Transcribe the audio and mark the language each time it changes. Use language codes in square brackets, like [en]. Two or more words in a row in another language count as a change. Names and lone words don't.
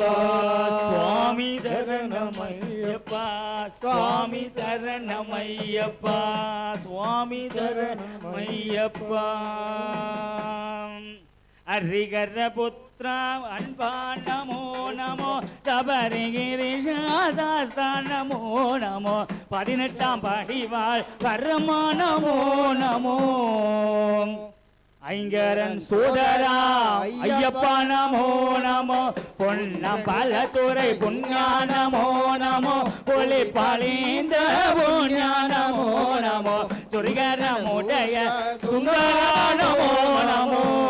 [te] స్వామి శరణమయ్యప్ప స్వామి శరణమయ్యప్ప స్వామి శరణమయ్యప్ప హరిహర పుత్ర అన్పా నమో నమో [ta] சபரிகிரிஷாஸ்தா நமோ நமோ 18ஆம் படிவாள் பரமா நமோ நமோ ஐங்கரன் சோதரா ஐயப்பா நமோ நமோ பொன்னம் பலதுறை புண்ணியா நமோ நமோ பொலி பாலிந்த புண்ணியா நமோ நமோ சுரிகரமுடைய சுந்தரா நமோ நமோ